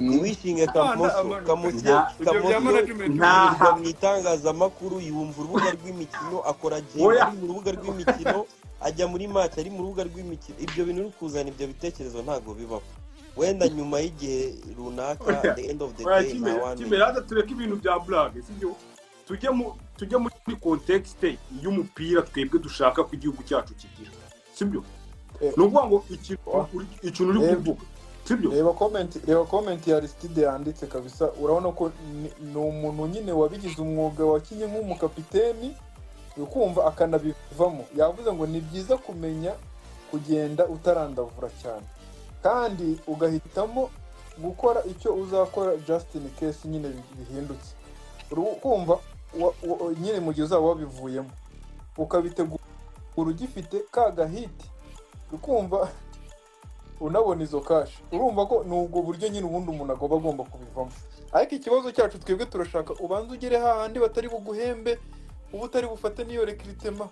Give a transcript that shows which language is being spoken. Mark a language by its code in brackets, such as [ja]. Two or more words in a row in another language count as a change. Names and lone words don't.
[rw] Ntiwishinge Kamoso mu itangazamakuru, yumva urubuga rw'imikino, akora gym ari mu rubuga rw'imikino, ajya muri match ari mu rubuga rw'imikino. Ibyo bintu uri kuzana ibyo bitekerezo ntago bibaho. Wenda nyuma y'igihe runaka, [en] the end of the day [rw] kimeraza tureka ibintu bya blague, sibyo? Tujye muri context y'umupira twebwe dushaka ku gihugu cyacu kigira, sibyo? Nukuvuga ngo ikintu uri kuvuga, sibyo? Reba comment ya Aristide yanditse kabisa, urabona ko ni umuntu nyine wabigize umwuga, wakinye nk'umukapiteni ukumva akanabivamo. Yavuze ngo ni byiza kumenya kugenda utarandavura cyane, kandi ugahitamo gukora icyo uzakora [en] just in case [rw] nyine bihindutse. Ukumva nyine mu gihe uzaba wabivuyemo ukabitegura ugifite ka gahiti, ukumva unabona izo kashi, urumva ko nubwo buryo nyine ubundi umuntu agomba kubivamo. Ariko ikibazo cyacu twebwe turashaka ubanza ugere hahandi batari buguhembe, ubu utari bufate niyo recruitment.